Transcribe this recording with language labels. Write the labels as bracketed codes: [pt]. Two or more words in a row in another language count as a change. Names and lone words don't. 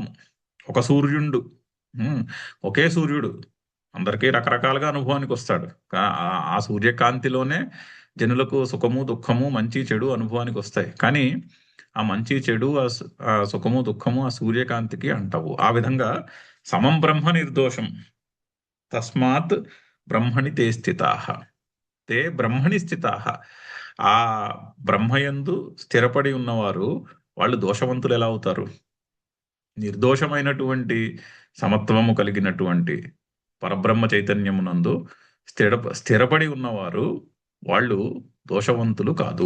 [te] ఒక సూర్యుడు, ఉమ్, ఒకే సూర్యుడు అందరికీ రకరకాలుగా అనుభవానికి వస్తాడు. ఆ సూర్యకాంతిలోనే జనులకు సుఖము దుఃఖము మంచి చెడు అనుభవానికి వస్తాయి. కానీ ఆ మంచి చెడు, ఆ సుఖము దుఃఖము ఆ సూర్యకాంతికి అంటవు. ఆ విధంగా [sa] సమం బ్రహ్మ నిర్దోషం, తస్మాత్ బ్రహ్మణి తే స్థితాః. తే బ్రహ్మణి స్థితాః. [te] ఆ బ్రహ్మయందు స్థిరపడి ఉన్నవారు వాళ్ళు దోషవంతులు ఎలా అవుతారు? నిర్దోషమైనటువంటి సమత్వము కలిగినటువంటి పరబ్రహ్మ చైతన్యమునందు స్థిరపడి ఉన్నవారు వాళ్ళు దోషవంతులు కాదు.